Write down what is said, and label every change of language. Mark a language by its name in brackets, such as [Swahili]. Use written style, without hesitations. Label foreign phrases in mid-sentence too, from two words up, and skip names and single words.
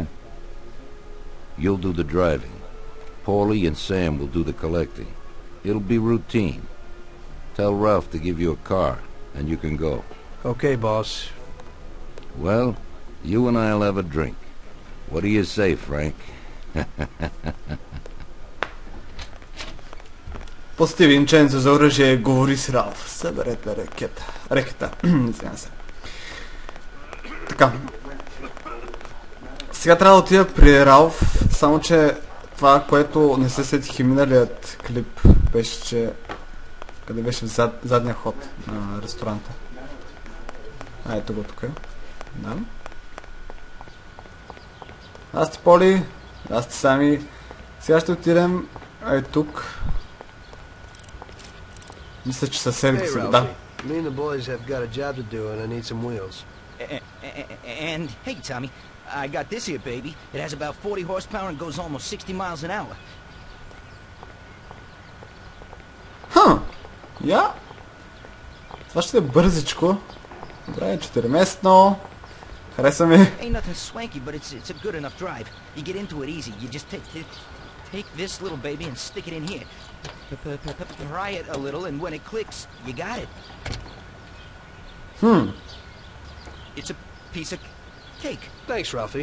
[English] You'll do the driving. Paulie and Sam will do the collecting. It'll be routine. Tell Ralph to give you a car, and you can go. Okay, boss. Well, you and I'll have a drink. What do you say, Frank? [Bulgarian] Пости Винченцо за оръжие, говори с Ралф. Съберете рекета. Извинявам се. Така. Сега трябва да отида при Ралф, само че това, което не се сетих и миналият клип, беше, че къде беше в задния ход на ресторанта. Ето го тук. Да. Аз ти Поли, аз ти Сами. Сега ще отидем тук. Мисля, че със себе си. Да. [English] Me and the boys have got a job to do and I need some wheels. And hey, Tommy, I got this here baby. It has about 40 horsepower and goes almost 60 miles an hour. [Bulgarian] Я? Това ще е бързичко. Добре, 4-местно. Хареса ми. [English] Ain't nothing swanky, but it's a good enough drive. You get into it easy. You just take this little baby and stick it in here. Pry it a little, and when it clicks, you got it. It's a piece of cake. Thanks, Ralphie.